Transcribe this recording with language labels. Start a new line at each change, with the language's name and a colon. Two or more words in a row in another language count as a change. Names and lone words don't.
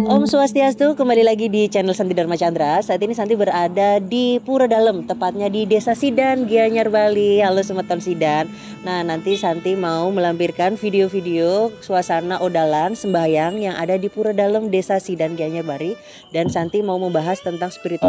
Indonesian: Swastiastu, kembali lagi di channel Santi Dharma Chandra. Saat ini Santi berada di Pura Dalem, tepatnya di Desa Sidan, Gianyar, Bali. Halo Semeton Sidan. Nah, nanti Santi mau melampirkan video-video suasana odalan sembahyang yang ada di Pura Dalem, Desa Sidan, Gianyar, Bali. Dan Santi mau membahas tentang spiritual.